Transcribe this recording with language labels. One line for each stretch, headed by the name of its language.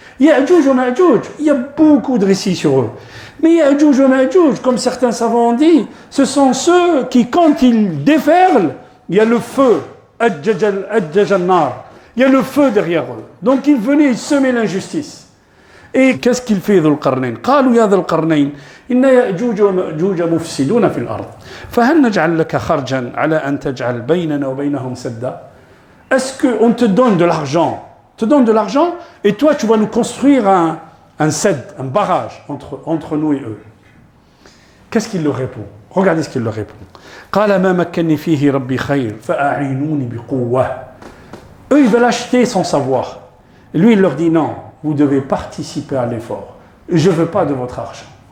French: Ya'juj wa Ma'juj, il y a beaucoup de récits sur eux. Mais Ya'juj wa Ma'juj, comme certains savants ont dit, ce sont ceux qui, quand ils déferlent, il y a le feu, Ajjaj al-nar. Il y a le feu derrière eux. Donc ils venaient semer l'injustice. Et qu'est-ce qu'il fait Dhul Qarnayn?
Arabic: قالوا يا ذا القرنين إن يأجوج ومأجوج مفسدون في الأرض فهل نجعل لك خرجا على أن تجعل بيننا وبينهم سدا?
French: Est-ce qu'on te donne de l'argent? Et toi tu vas nous construire un sed, un barrage entre nous et eux. Qu'est-ce qu'il leur répond? Regardez ce qu'il leur répond.
Arabic: قال ما مكنني فيه ربي خير فأعينوني بقوة.
French: Eux, ils veulent acheter son savoir. Et lui, il leur dit non, vous devez participer à l'effort. Je ne veux pas de votre argent.